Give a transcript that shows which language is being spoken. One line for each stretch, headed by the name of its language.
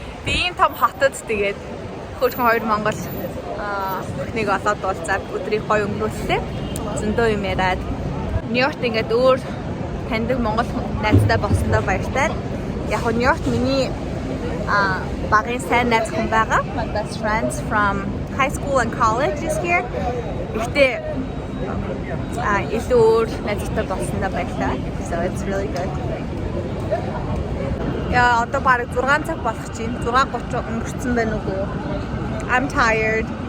Mongolian: Би энэ том хотод тэгээд хөөрхөн 2 монгол охиныг олоод уулзаад өдрийн гоё өнгөрүүлсэн. Зөндөө юм яриад Нью-Йоркт ингээд өөр таньдаг монгол найзтай болсондоо баяртай. Яг нь Нью-Йоркт миний багын сайн найз хүн байгаа.
English: My best friends from high school and college is here.
Mongolian: Гэхдээ илүү өөр найзтай болсондоо баяртай.
English: So it's really good.
Mongolian: Яа, одоо бараг 6 цаг болох чинь 6:30 өнгөрцөн байна уу?
English: I'm tired.